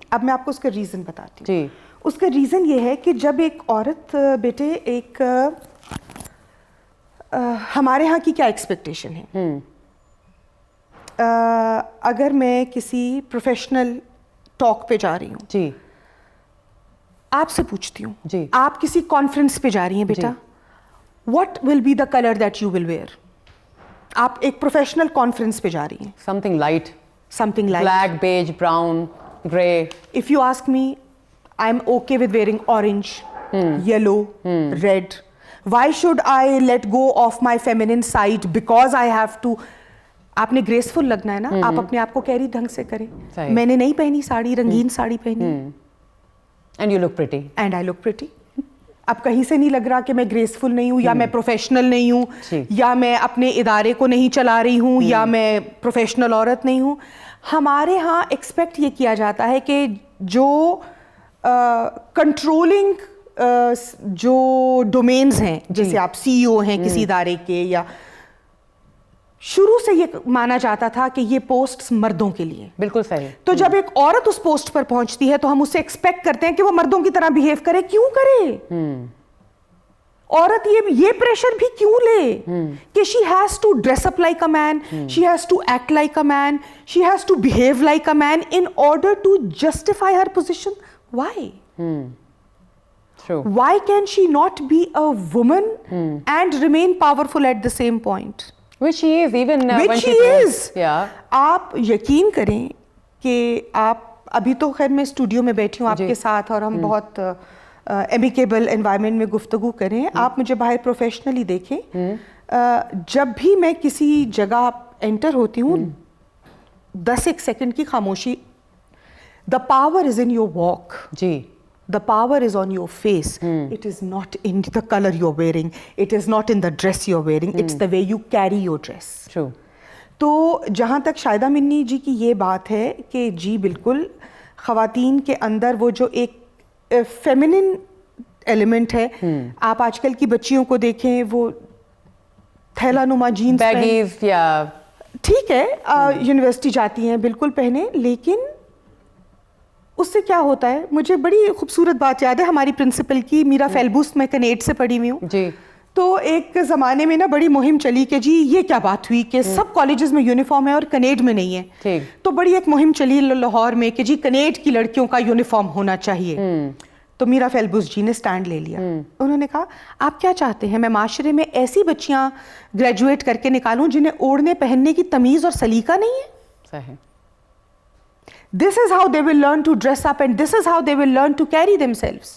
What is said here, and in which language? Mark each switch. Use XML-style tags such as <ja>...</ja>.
<ur>اب میں آپ کو اس کا ریزن بتاتی ہوں. اس کا ریزن یہ ہے کہ جب ایک عورت, بیٹے ایک ہمارے ہاں کی کیا ایکسپیکٹیشن ہے, اگر میں کسی پروفیشنل ٹاک پہ جا رہی ہوں, جی, آپ سے پوچھتی ہوں, جی, آپ کسی کانفرنس پہ جا رہی ہیں بیٹا,</ur> <en>What will be the colour that you will wear.</en> <ur>آپ ایک پروفیشنل کانفرنس پہ جا رہی ہیں,</ur> <en>something light, black, beige, brown, grey. If you ask me, I'm okay with wearing orange, yellow, red. Why should I let go of my feminine side because I have to.</en> <ur>آپ نے graceful لگنا ہے نا, آپ اپنے آپ کو carry ڈھنگ سے کریں. میں نے نہیں پہنی ساڑی, رنگین ساڑی پہنی,</ur> <en>and you look pretty. And I look pretty.</en> <ur>اب کہیں سے نہیں لگ رہا کہ میں گریسفل نہیں ہوں, یا میں پروفیشنل نہیں ہوں, یا میں اپنے ادارے کو نہیں چلا رہی ہوں, یا میں پروفیشنل عورت نہیں ہوں. ہمارے ہاں ایکسپیکٹ یہ کیا جاتا ہے کہ جو کنٹرولنگ جو ڈومینز ہیں, جیسے آپ سی ای او ہیں کسی ادارے کے, یا شروع سے یہ مانا جاتا تھا کہ یہ پوسٹس مردوں کے لیے. بالکل صحیح. تو جب ایک عورت اس پوسٹ پر پہنچتی ہے تو ہم اس سے ایکسپیکٹ کرتے ہیں کہ وہ مردوں کی طرح بہیو کرے. کیوں کرے عورت یہ پریشر بھی کیوں لے کہ</ur> <en>She has to dress up like a man, she has to act like a man, she has to behave like a man in order to justify her position. Why Why can she not be a woman and remain powerful at the same point? Which she is, even when she is. Yeah.</en> <ur>آپ یقین کریں کہ آپ ابھی تو خیر میں studio میں بیٹھی ہوں آپ کے ساتھ, اور ہم بہت ایمیکیبل انوائرمنٹ میں گفتگو کریں. آپ مجھے باہر پروفیشنلی دیکھیں, جب بھی میں کسی جگہ انٹر ہوتی ہوں 10 سیکنڈ کی خاموشی.</ur> <en>The power is in your walk.</en> <ur>جی.</ur> <en>The power is on your face. It is not in the color you're wearing. It is not in the dress you're wearing. It's the way you carry your dress. True.</en> <ur>تو جہاں تک شاہدہ منی جی کی یہ بات ہے کہ جی بالکل خواتین کے اندر وہ جو ایک فیمنن ایلیمنٹ ہے, آپ آج کل کی بچیوں کو دیکھیں, وہ تھیلا نما جینس, بیگیز, یا ٹھیک ہے یونیورسٹی جاتی ہیں بالکل پہنے, لیکن اس سے کیا ہوتا ہے. مجھے بڑی خوبصورت بات یاد ہے ہماری پرنسپل کی, میرا فیلبوس, میں کنیڈ سے پڑھی ہوئی ہوں. جی. تو ایک زمانے میں نا بڑی مہم چلی کہ جی یہ کیا بات ہوئی کہ سب کالجز میں یونیفارم ہے اور کنیڈ میں نہیں ہے. تو بڑی ایک مہم چلی لاہور میں کہ جی کنیڈ کی لڑکیوں کا یونیفارم ہونا چاہیے. تو میرا فیلبوس جی نے سٹینڈ لے لیا. انہوں نے کہا آپ کیا چاہتے ہیں, میں معاشرے میں ایسی بچیاں گریجویٹ کر کے نکالوں جنہیں اوڑھنے پہننے کی تمیز اور سلیقہ نہیں ہے. صحیح.</ur> <en>This is how they will learn to dress up and this is how they will learn to carry themselves.</en>